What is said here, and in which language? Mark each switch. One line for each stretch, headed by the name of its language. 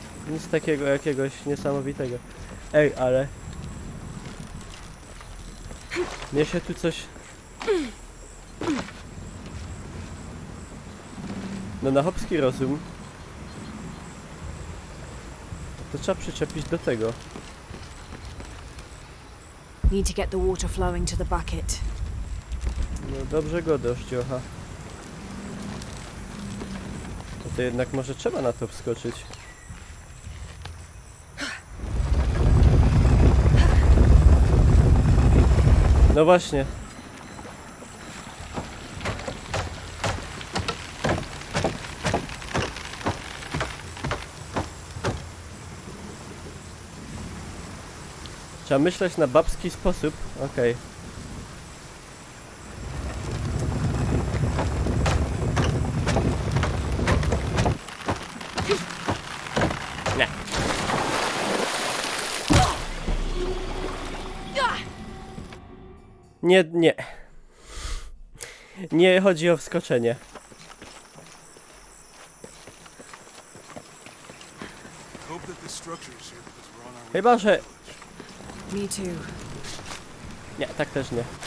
Polish: Nic takiego jakiegoś niesamowitego. Ej, ale... Mnie się tu coś... No na chłopski rozum. To trzeba przyczepić do tego.
English: Need to get the water flowing to the bucket.
Polish: No dobrze go dość, oha. No to jednak może trzeba na to wskoczyć. No właśnie. Trzeba myśleć na babski sposób. Okej. Nie. Nie. Nie chodzi o wskoczenie.
English: Hope that this structure is here because we're on our way.
Polish: Chyba, że...
English: Me too.
Polish: Nie, tak też nie.